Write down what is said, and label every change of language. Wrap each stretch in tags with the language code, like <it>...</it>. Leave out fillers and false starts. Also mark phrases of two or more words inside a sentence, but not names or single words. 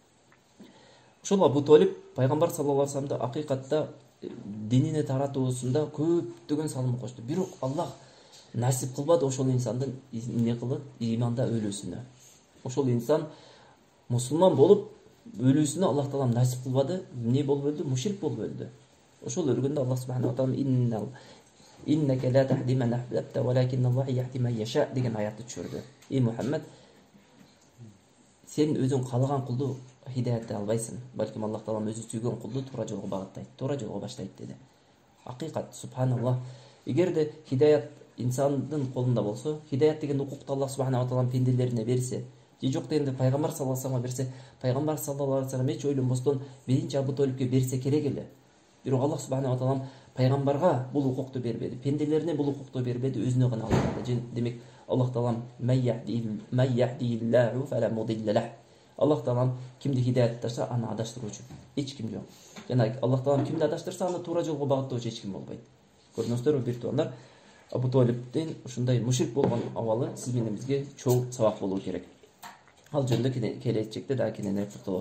<ky>Ошол Абу Толиб пайгамбар</ky> <ar>صلى الله عليه وسلم</ar> <ky>акыйкатта динине таратуусунда көптөгөн салым кошту. Бирок Аллах насип кылбады ошол инсандын эмне кылып иманда өлүүсүнө. Ошол инсан мусулман болуп өлүүсүнө Аллах таалам насип кылбады. Эмне болуп өлдү? Мушрик болуп өлдү. Ошол өлгөндө Аллах</ky> <ar>سبحانه وتعالى إنك لا تهدي من أحببت ولكن الله يهدي من يشاء</ar> <ky>деген аятты түшүрдү. Эй Мухаммад, сен өзүң каалаган кулду хидаяттай албайсың. Балким Аллах таалам өзү сүйгөн кулду туура жолго багыттайт, туура жолго баштайт деди. Акыйкат, субханаллах. Эгерде хидаят инсандын колунда болсо, хидаят деген укукту Аллах</ky> <ar>سبحانه وتعالى</ar> <ky>пенделерине берсе, же жок дегенде пайгамбар</ky> <ar>صلى الله عليه وسلم</ar> <ky>берсе, пайгамбар</ky> <ar>صلى الله عليه وسلم</ar> <ky>эч ойлонбостон биринчи Абу Толибке берсе керек эле. Бирок Аллах</ky> <ar>سبحانه وتعالى</ar> <ky>пайгамбарга бул укукту бербеди, пенделерине бул укукту бербеди, өзүнө гана алды. Демек Аллах таалам</ky> <ar>من يهده الله فلا مضل له.</ar> <ky>Аллах таалам кимди хидаяттаса аны адаштыруучу эч ким жок. Жана Аллах таалам кимди адаштырса аны туура жолго багыттоочу эч ким болбойт. Көрдүңүздөрбү бир туугандар, Абу Толибдин ушундай мушрик болгон абалы сиз менен бизге чоң сабак болуу керек. Ал жөнүндө келечекте да кененирээк токтолобуз.</ky>